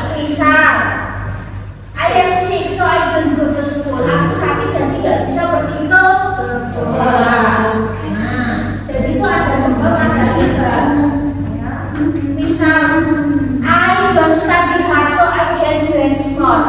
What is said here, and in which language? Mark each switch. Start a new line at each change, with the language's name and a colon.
English: Misal I am sick so I don't go to school.
Indonesian: Aku sakit jadi nggak bisa pergi ke sekolah. Nah, jadi itu ada sebab ada akibat. Ya.
English: Misal I don't study hard so I can do small.